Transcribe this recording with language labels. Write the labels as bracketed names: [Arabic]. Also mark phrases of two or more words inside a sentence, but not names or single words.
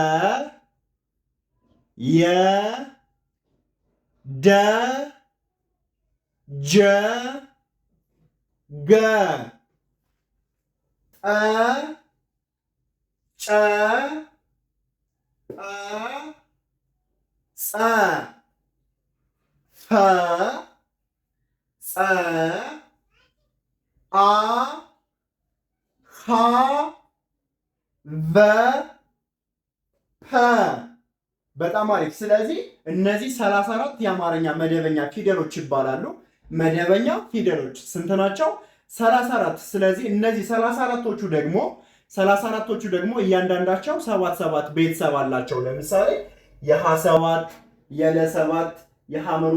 [Amharic] የ ደ ጀ ገ ጠ ጨ ጰ ጸ ፈ ጸ አ ሐ ቨ ፐ። በጣም አሪፍ። ስለዚህ እነዚህ 34 የአማርኛ መደበኛ ፊደሎች ይባላሉ። መደበኛ ፊደሎች ስንት ናቸው? 34። ስለዚህ እነዚህ 34ቶቹ ደግሞ እያንዳንዳቸው 7 ቤተሰብ አላቸው። ለምሳሌ የሀ7 የለ7 የሐመሩ